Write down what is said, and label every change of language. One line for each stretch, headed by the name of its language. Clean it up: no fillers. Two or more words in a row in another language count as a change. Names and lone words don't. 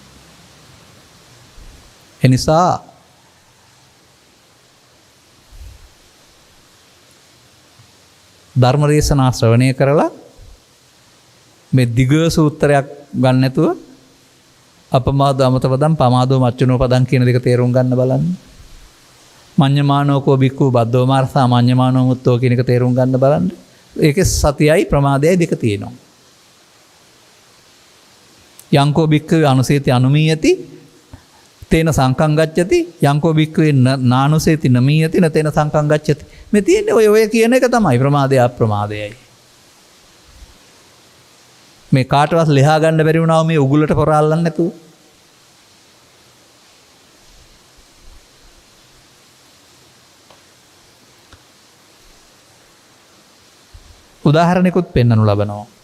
Sinhala: එනිසා ධර්ම දේශනා ශ්‍රවණය කරලා මේ දිග සූත්‍රයක් ගන්න නැතුව
Pali: අපමාදෝ අමතපදම් පමාදෝ මච්චුනෝ පදම්
Sinhala: කියන දෙක තේරුම් ගන්න බලන්න.
Pali: මඤ්ඤමානෝකෝ බික්ඛු බද්දෝ මාර්සා මඤ්ඤමානෝ මුත්තෝ
Sinhala: කියන එක තේරුම් ගන්න බලන්න. ඒකේ සතියයි ප්‍රමාදයයි දෙක තියෙනවා.
Pali: යංකෝ බික්ඛවේ අනුසේති අනුමීයති තේන සංකං ගච්ඡති යංකෝ බික්ඛවේ නානුසේති නමීයති නතේන සංකං ගච්ඡති.
Sinhala: මේ තියෙන්නේ ඔය කියන එක තමයි ප්‍රමාදය අප්‍රමාදයයි. මේ කාටවත් ලියා ගන්න බැරි වුණා මේ උගුලට පොරාල්ලන්න නැතුව. උදාහරණයකුත් පෙන්වනු ලබනවා.